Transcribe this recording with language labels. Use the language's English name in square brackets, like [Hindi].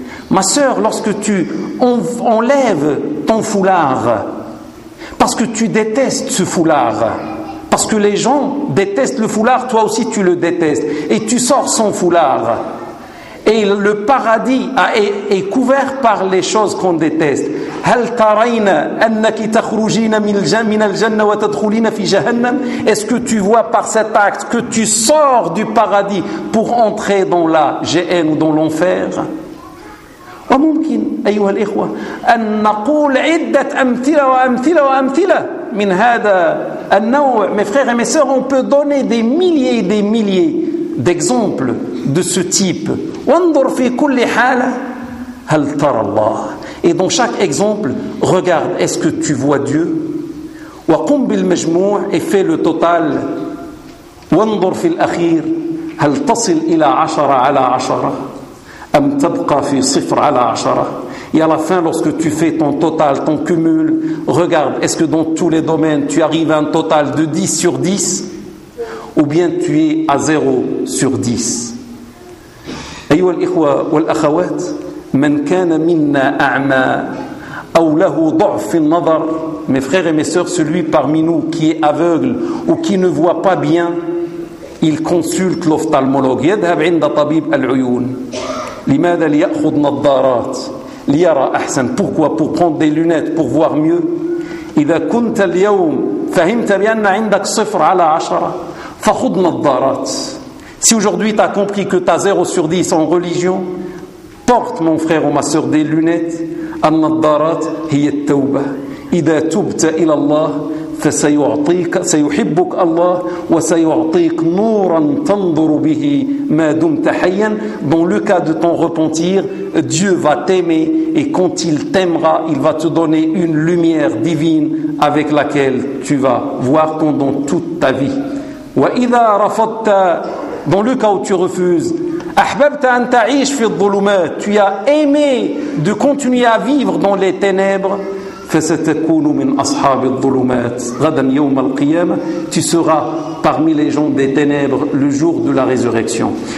[French] Ma sœur, lorsque tu enlèves ton foulard parce que tu détestes ce foulard, parce que les gens détestent le foulard, toi aussi tu le détestes et tu sors sans foulard, et le paradis est couvert par les choses qu'on déteste. [Arabic] هل ترين أنك تخرجين من الجنة وتدخلين في جهنم؟ [French] Est-ce que tu vois par cet acte que tu sors du paradis pour entrer dans la géhenne ou dans l'enfer؟ [Arabic] وممكن أيها الإخوة أن نقول عدة أمثلة وأمثلة وأمثلة من هذا النوع. [French] Mes frères et mes sœurs, on peut donner des milliers et des milliers d'exemples de ce type. [Arabic] وانظر في كل حالة هل ترى الله؟ [French] Et dans chaque exemple, regarde, est-ce que tu vois Dieu? [Arabic] وقم بالمجموع, [French] et fais le total. [Arabic] وانظر في الأخير هل تصل إلى عشرة على عشرة أم تبقى في صفر على عشرة. [French] Et à la fin, lorsque tu fais ton total, ton cumul, regarde, est-ce que dans tous les domaines tu arrives à un total de 10 sur 10 ou bien tu es à 0 sur 10. [Arabic] أيها الإخوة والأخوات, من كان منا أعمى أو له ضعف في النظر. [French] Mes frères et mes sœurs, celui parmi nous qui est aveugle ou qui ne voit pas bien, il consulte l'ophtalmologue. [Arabic] يذهب عند طبيب العيون. لماذا ليأخذ نظارات؟ ليرى أحسن. [French] Pourquoi? Pour prendre des lunettes, pour voir mieux. [Arabic] إذا كنت اليوم فهمت بأن عندك صفر على عشرة فخذ نظارات. [French] Si aujourd'hui tu as compris que tu as 0 sur 10 en religion, porte mon frère ou ma soeur des lunettes. [Arabic] النظارات هي التوبة. إذا تبت إلى الله فسيعطيك سيحبك الله وسيعطيك نورا تنظر به ما دمت حيا. [French] Dans le cas de ton repentir, Dieu va t'aimer et quand il t'aimera, il va te donner une lumière divine avec laquelle tu vas voir pendant toute ta vie. [Arabic] وإذا رفضت, [French] dans le cas où tu refuses, [Arabic] أحببت أن تعيش في الظلمات, [French] tu as aimé de continuer à vivre dans les ténèbres, [Arabic] فستكون من أصحاب الظلمات غدا يوم القيامة, [French] tu seras parmi les gens des ténèbres le jour de la résurrection.